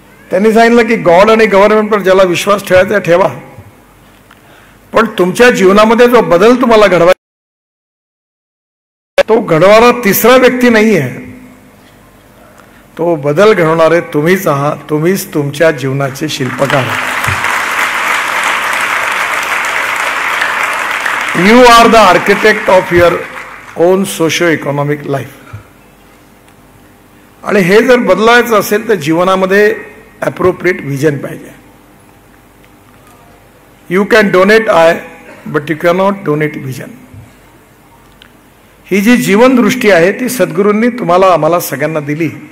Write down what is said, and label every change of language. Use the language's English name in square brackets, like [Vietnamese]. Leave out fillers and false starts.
[Marathi] त्यांनी सांगितलं की गॉड आणि गव्हर्नमेंटवर ज्याला विश्वास ठेवायचा ठेवा, पण तुमच्या जीवनामध्ये जो बदल तुम्हाला घडवायचा तो घडवायला तिसरा व्यक्ती नाही आहे. तो बदल घडवणारे तुम्हीच आहात. तुम्हीच तुमच्या जीवनाचे शिल्पकार आहात. [English] You are the architect of your own socio economic life. [Marathi] आणि हे जर बदलायचं असेल तर जीवनामध्ये ॲप्रोप्रिएट व्हिजन पाहिजे. [English] You can donate eye but you cannot donate vision. [Marathi] ही जी जीवनदृष्टी आहे ती सद्गुरूंनी तुम्हाला आम्हाला सगळ्यांना दिली.